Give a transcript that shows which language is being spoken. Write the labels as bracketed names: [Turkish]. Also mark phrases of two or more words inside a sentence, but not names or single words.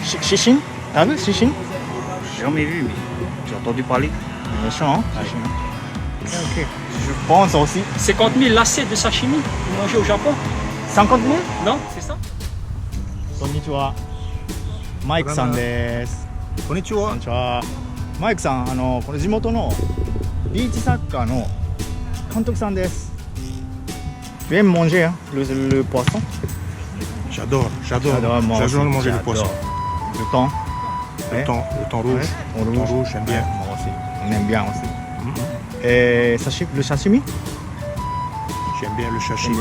[French] Shishin? T'as vu Shishin? J'ai jamais vu, mais j'ai entendu parler. Méchant, hein? Shishin. Ok. Je pense aussi. 50 000 lacets de sashimi mangés au Japon. 50 000? Non, c'est ça? [Japanese] こんにちは。マイクさんです。こんにちはこんに。ちは。マイクさん、これ地元のビーチサッカーの監督さんです。 [French] Tu aimes manger le poisson? J'adore J'adore manger le poisson. Le thon? Le thon rouge. Ouais, Le thon rouge, j'aime bien. Moi aussi. On aime bien aussi. Et le sashimi? J'aime bien le sashimi,